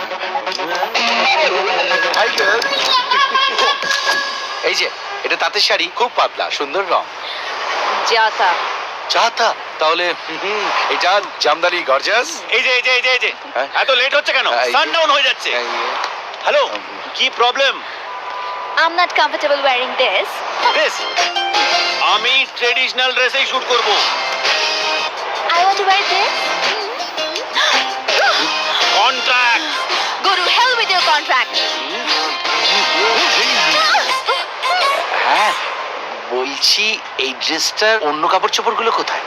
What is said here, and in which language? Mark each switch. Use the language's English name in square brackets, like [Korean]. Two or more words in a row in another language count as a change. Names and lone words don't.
[Bangla] এই যে এটা তাঁতের শাড়ি, খুব পাতলা, সুন্দর রং। যাতা চাতা, তাহলে এটা জামদানি গর্জাস। এই যে এই যে এই যে এই যে, হ্যাঁ? এত লেট হচ্ছে কেন? এই যে। সানডাউন হয়ে যাচ্ছে। হ্যালো, কি প্রবলেম? [English] I'm not comfortable wearing this. [Bangla] বেশ, আমি ট্রেডিশনাল ড্রেসেই শুট করব। [English] I want to wear this. [Bangla] কন্ট্রাক্ট। [English] Go to hell with your contract. [Bangla] হ্যাঁ, বলছি এই ড্রেসটার অন্য কাপড় চোপড় গুলো কোথায়?